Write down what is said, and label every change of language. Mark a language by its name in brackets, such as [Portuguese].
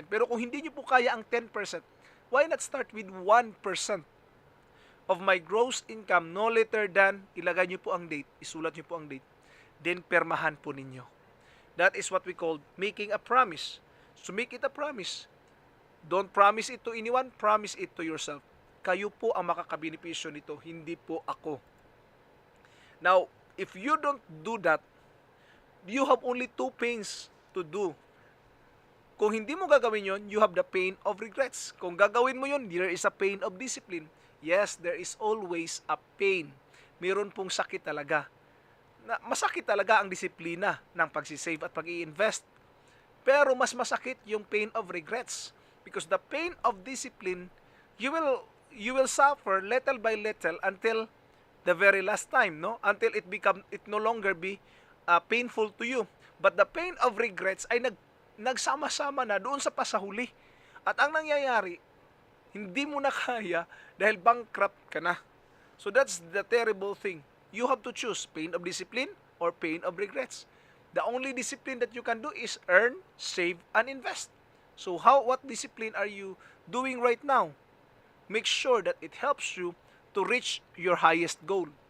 [Filipino] Pero kung hindi niyo po kaya ang 10%, [English] why not start with 1% of my gross income no later than, [Filipino] ilagay niyo po ang date, isulat niyo po ang date, then permahan po ninyo. [English] That is what we call making a promise. So make it a promise. Don't promise it to anyone, promise it to yourself. [Filipino] Kayo po ang makakabenepisyo nito, hindi po ako. [English] Now, if you don't do that, you have only two pains to do. [Filipino] Kung hindi mo gagawin yon, [English] you have the pain of regrets. [Filipino] Kung gagawin mo yon, [English] there is a pain of discipline. Yes, there is always a pain. [Filipino] Meron pong sakit talaga. Masakit talaga ang disiplina ng pagsisave at pag-i-invest. Pero mas masakit yung [English] pain of regrets. Because the pain of discipline, you will suffer little by little until the very last time, no? Until it no longer be painful to you. But the pain of regrets [Filipino] ay nagsama-sama na doon sa pasahuli. At ang nangyayari, hindi mo na kaya dahil bankrupt ka na. [English] So that's the terrible thing. You have to choose pain of discipline or pain of regrets. The only discipline that you can do is earn, save, and invest. So what discipline are you doing right now? Make sure that it helps you to reach your highest goal.